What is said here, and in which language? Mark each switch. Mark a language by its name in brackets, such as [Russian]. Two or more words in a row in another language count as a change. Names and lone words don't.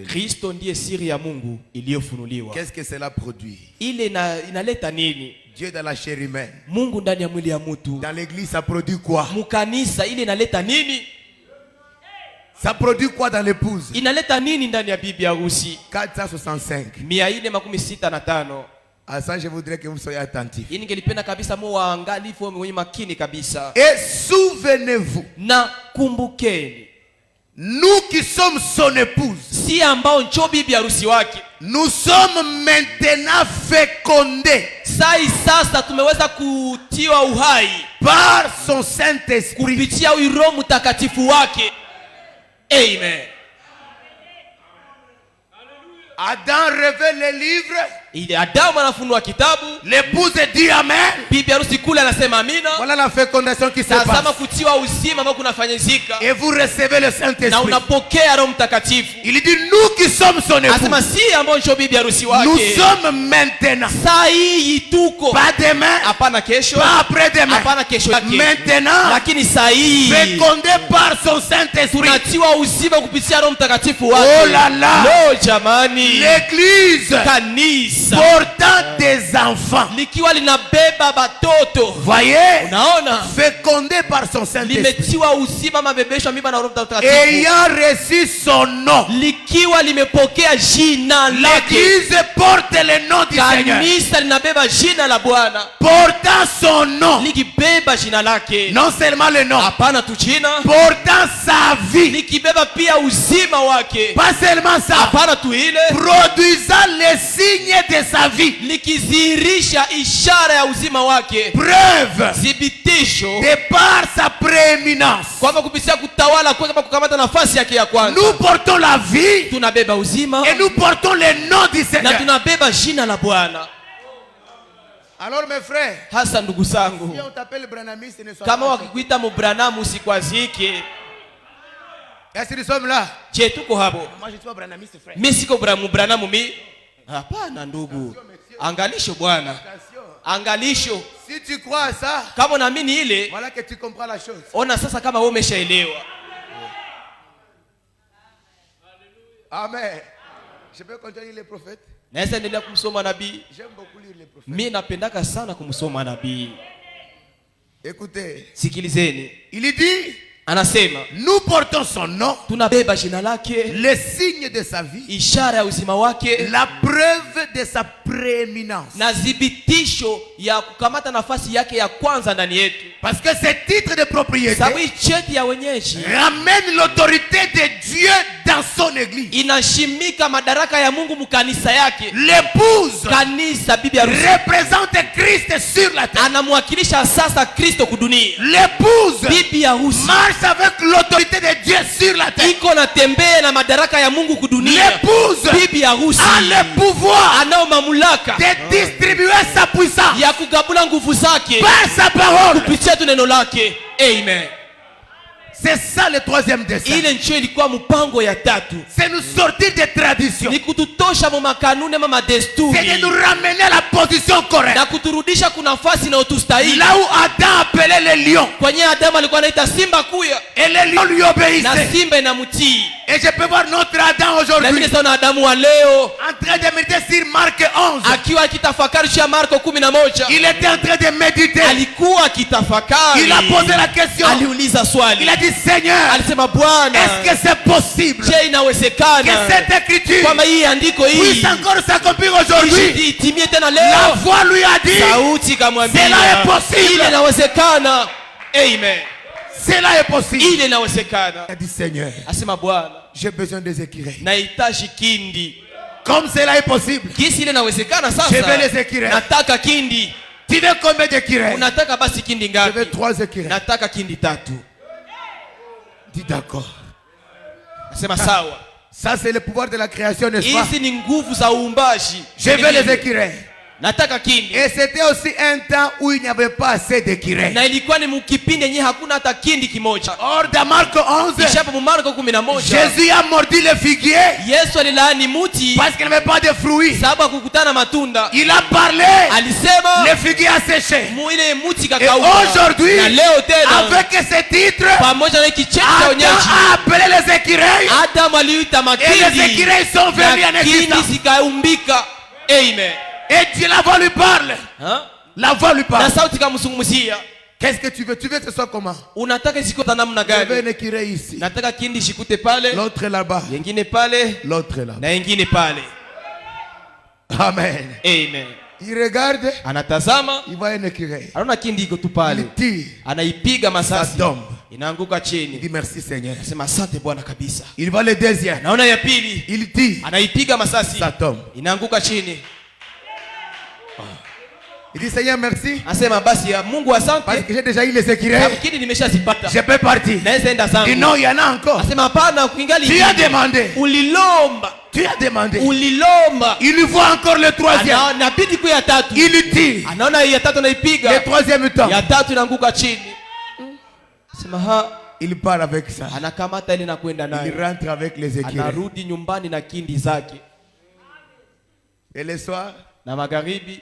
[Swahili] Kristo ndiye siri ya Mungu iliyofunuliwa. [French] Qu'est-ce que cela produit? [Swahili] Ile inaleta nini? [French] Dieu dans la chair humaine. [Swahili] Mungu ndani ya mwili ya mtu. [French] Dans l'église, ça produit quoi? [Swahili] Mukanisa ile inaleta nini? [French] Ça produit quoi dans l'épouse? [Swahili] Inaleta nini ndani ya bibi harusi? 465. 465. [French] À ça, je voudrais que vous soyez attentifs. [Swahili] Hii ningelipenda kabisa mu waangalifu mwenye makini kabisa. [French] Et souvenez-vous, [Swahili] Na kumbukeni, [French] nous qui sommes son épouse, [Swahili] si ambao njo bibi harusi wake. [French] Nous sommes maintenant fécondés [Swahili] Sai sasa tumeweza kutiwa uhai [French] par son Saint-Esprit. [Swahili] kupitia Roho Mtakatifu wake. Amen. [French] Adam révèle les livres. [Swahili] Ile Adamu anafunua kitabu, [French] L'épouse dit Amen. [Swahili] bibi harusi kule anasema amina. [French] Voilà la fécondation qui se [Swahili] Tazama [French] passe. [Swahili] kutiwa uzima ambao kunafanyika [French] Et vous recevez le [Swahili] na [French] Saint-Esprit. [Swahili] unapokea Roho Mtakatifu. [French] Il dit nous qui sommes son époux. [Swahili] Anasema si ambao njo bibi harusi [French] Nous [Swahili] wake. [French] sommes maintenant. [Swahili] Saa hii tuko, [French] Pas demain. [Swahili] hapana kesho, [French] Pas après-demain. [Swahili] hapana kesho yake, [French] Maintenant. [Swahili] lakini saa hii [French] Fécondés par son Saint-Esprit. [Swahili] tunatiwa uzima kupitia Roho Mtakatifu wake. [French] Oh là là. [Swahili] Lo jamani, [French] L'église [Swahili] kanisa [French] portant des enfants. [Swahili] likiwa linabeba batoto, [French] Voyez. [Swahili] unaona, [French] Fécondés par son Saint-Esprit. [Swahili] limetiwa uzima, mabebeshwa mimba na Roho Mtakatifu, [French] Ayant reçu son nom. [Swahili] likiwa limepokea jina lake. [French] L'église porte le nom du Seigneur. [Swahili] Kanisa linabeba jina la Bwana, [French] Portant son nom. [Swahili] likibeba jina lake, [French] Non seulement le nom. [Swahili] hapana tu jina, [French] Portant sa vie. [Swahili] likibeba pia uzima wake, [French] Pas seulement ça. [Swahili] hapana tu ile, [French] Produisant les signes de sa vie. [Swahili] likizihirisha ishara ya uzima wake, [French] Preuve [Swahili] thibitisho [French] de par sa prééminence. [Swahili] kwamba kupitia kutawala kwake kama kukamata nafasi yake ya kwanza, [French] Nous portons la vie [Swahili] tunabeba uzima [French] et nous portons le nom du [Swahili] na [French] Seigneur. [Swahili] tunabeba jina la Bwana. [French] Alors mes frères, [Swahili] Hasa ndugu [French] si [Swahili] zangu, [French] on t'appelle branamiste, ne sois [Swahili] kama [French] pas [Swahili] wakikuita mubranamu usikwazike. [French] Est-ce que nous sommes là? [Swahili] Je, tuko hapo? [French] Moi je suis pas branamiste, frère. [Swahili] Mimi siko mubranamu mi. Hapana ndugu, angalisho bwana, [French] Attention. [Swahili] angalisho. [French] Si tu crois à ça, [Swahili] Kama unaamini ile, [French] voilà que tu comprends la chose. [Swahili] ona sasa kama wewe umeshaelewa. Amen. [French] Je peux continuer les prophètes. [Swahili] Naweza endelea kumsoma nabii. [French] J'aime beaucoup lire les prophètes. [Swahili] Mimi napendaka sana kumsoma nabii. [French] Écoutez, [Swahili] Sikilizeni, [French] il dit, [Swahili] anasema [French] nous portons son nom, [Swahili] tunabeba jina lake, [French] les signes de sa vie, [Swahili] ishara ya uzima wake [French] la preuve de sa prééminence. [Swahili] na thibitisho ya kukamata nafasi yake ya kwanza ndani yetu. [French] Parce que ce titre de propriété [Swahili] Sababu hii cheti ya wenyeji [French] ramène l'autorité de Dieu dans son église. [Swahili] inashimika madaraka ya Mungu mkanisa yake. [French] L'épouse [Swahili] Kanisa, bibi harusi, [French] représente Christ sur la terre. [Swahili] anamwakilisha sasa Kristo kudunia. [French] L'épouse [Swahili] Bibi harusi [French] marche avec l'autorité de Dieu sur la terre. [Swahili] iko natembea na madaraka ya Mungu kudunia. [French] L'épouse [Swahili] Bibi harusi [French] a le pouvoir [Swahili] anao mamlaka [French] de distribuer sa puissance [Swahili] ya kugabula nguvu zake [French] par sa parole. [Swahili] kupitia tu neno lake. Amen. [French] C'est ça le troisième dessein. [Swahili] Ile ndio ilikuwa mpango ya tatu, [French] C'est nous sortir des traditions. [Swahili] ni kututosha mu makanuni ama [French] C'est de [Swahili] madesturi [French] nous ramener à la position correcte. [Swahili] na kuturudisha kuna nafasi inayotustahili. [French] Là où Adam appelait les lions. [Swahili] Kwenye Adamu alikuwa anaita simba kuya [French] Et les lions lui [Swahili] na [French] obéissaient. [Swahili] simba inamtii. [French] Et je peux voir notre Adam [Swahili] Na [French] aujourd'hui [Swahili] mimi sawa na Adamu wa leo [French] en train de méditer sur Marc 11. [Swahili] akiwa akitafakari juu ya Marko 11. [French] Il était en train de méditer. [Swahili] Alikuwa akitafakari, [French] Il a posé la question. [Swahili] aliuliza swali, [French] Il a dit, Seigneur, [Swahili] alisema Bwana, [French] est-ce que c'est possible [Swahili] je [French] que [Swahili] inawezekana [French] cette écriture [Swahili] kwamba hii andiko hii [French] puisse encore s'accomplir aujourd'hui? [Swahili] itimie tena [French] La [Swahili] leo? [French] voix lui a dit, [Swahili] Sauti kamwambia [French] Cela est possible. [Swahili] ile inawezekana. Amen. [French] cela est possible. [Swahili] Ile inawezekana. [French] Il a dit, Seigneur, [Swahili] Asema Bwana, [French] j'ai besoin des écureuils. [Swahili] nahitaji kindi. [French] Comme cela est possible, [Swahili] Kisi ile inawezekana [French] je veux [Swahili] sasa. [French] les écureuils. [Swahili] Nataka kindi. [French] Tu veux combien d'écureuils? [Swahili] Unataka basi kindi [French] Je [Swahili] ngapi? [French] veux 3 écureuils. [Swahili] Nataka kindi 3. [French] Dis d'accord. [Swahili] Asema sawa. [French] Ça, c'est le pouvoir de la création, n'est-ce pas? [Swahili] Hizi ni nguvu za uumbaji. [French] Je veux les écureuils. [Swahili] Nataka kindi. [French] Et c'était aussi un temps où il n'y avait pas assez d'écureuils. [Swahili] Na ilikuwa ni mkipindi yenyewe hakuna hata kindi kimoja. [French] Or, dans Marc 11, [Swahili] Kisha hapo Marko 11, [French] Jésus a mordu le figuier [Swahili] Yesu alilaani muti [French] parce qu'il n'avait pas de fruits. [Swahili] sababu hakukutana matunda. [French] Il a parlé, [Swahili] Alisema [French] le figuier a séché. [Swahili] ile muti [French] Et [Swahili] kakauka. [French] aujourd'hui, [Swahili] Na leo tena [French] avec ce titre, [Swahili] pamoja na hiki cheti cha Adam onyeshi, [French] a appelé les écureuils [Swahili] Adamu aliita [French] et les [Swahili] makindi [French] écureuils sont venus en [Swahili] na kindi [French] existence. [Swahili] zikaumbika. Amen. [French] Et Dieu, la voix lui parle. Ha? La voix lui [Swahili] Na [French] parle. [Swahili] sauti kamzungumzia. [French] Qu'est-ce que tu veux? Tu veux que ce soit comment? [Swahili] Unataka zikota namna [French] Je veux [Swahili] gani? [French] un écureuil ici. [Swahili] Nataka kindi shikute pale, [French] L'autre est là-bas. [Swahili] yengine pale [French] L'autre est là. [Swahili] na yengine pale. Amen. Amen. [French] Il regarde, [Swahili] Anatazama, [French] il voit un écureuil. [Swahili] anaona kindi iko tu [French] Il [Swahili] pale, [French] tire, [Swahili] anaipiga [French] ça [Swahili] masasi, [French] tombe. [Swahili] inaanguka [French] Il [Swahili] chini. [French] dit merci Seigneur. [Swahili] Nasema asante Bwana kabisa. [French] Il va le deuxième. [Swahili] Naona ya pili, [French] Il dit, [Swahili] anaipiga masasi, [French] ça tombe. [Swahili] inaanguka chini. [French] Il dit Seigneur merci. [Swahili] Anasema basi ya Mungu [French] Parce [Swahili] asante, [French] que j'ai déjà eu les sécurés. [Swahili] lakini nimeshazipata. [French] Je peux partir. [Swahili] Naweza enda [French] Il dit [Swahili] zangu. [French] non, il y en a encore. [Swahili] Anasema hapana, kuingali. [French] Tu as demandé. [Swahili] Ulilomba. [French] Tu as demandé. [Swahili] Ulilomba. [French] Il lui voit encore le troisième. [Swahili] Nabidi kwa ya tatu. [French] Il dit, [Swahili] Anaona ya tatu naipiga. [French] le troisième temps. [Swahili] Ya tatu inaanguka chini. Sema ha, [French] Il part avec ça. [Swahili] anakamata ile na kwenda [French] Il [Swahili] nayo. [French] rentre avec les écureuils. [Swahili] Anarudi nyumbani na kindi zake. [French] Et le soir, [Swahili] Na magharibi